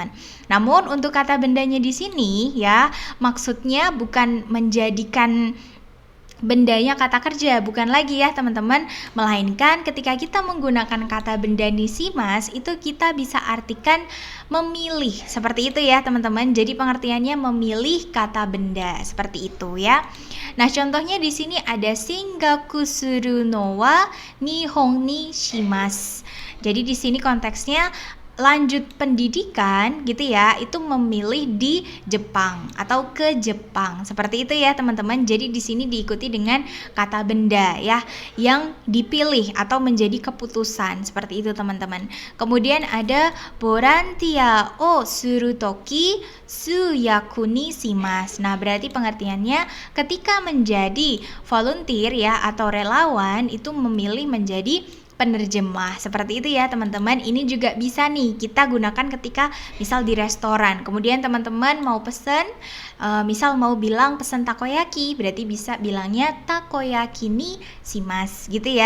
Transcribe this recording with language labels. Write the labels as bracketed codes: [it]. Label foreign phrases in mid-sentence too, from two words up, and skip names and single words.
[id] Namun untuk kata bendanya di sini ya, maksudnya bukan menjadikan bendanya kata kerja, bukan lagi ya, teman-teman. Melainkan ketika kita menggunakan kata benda nishimasu itu kita bisa artikan memilih. Seperti itu ya, teman-teman. Jadi pengertiannya memilih kata benda, seperti itu ya. Nah, contohnya di sini ada [ja] 進学するのは日本にします. [id] Jadi di sini konteksnya lanjut pendidikan gitu ya, itu memilih di Jepang atau ke Jepang. Seperti itu ya, teman-teman. Jadi di sini diikuti dengan kata benda ya yang dipilih atau menjadi keputusan. Seperti itu, teman-teman. Kemudian ada [ja] ボランティアをするとき通訳にします. [id] Nah, berarti pengertiannya ketika menjadi volunteer ya atau relawan itu memilih menjadi penerjemah. Seperti itu ya teman-teman. Ini juga bisa nih kita gunakan ketika misal di restoran. Kemudian teman-teman mau pesen, misal mau bilang pesen takoyaki, berarti bisa bilangnya [ja] たこ焼きにします [id] gitu ya.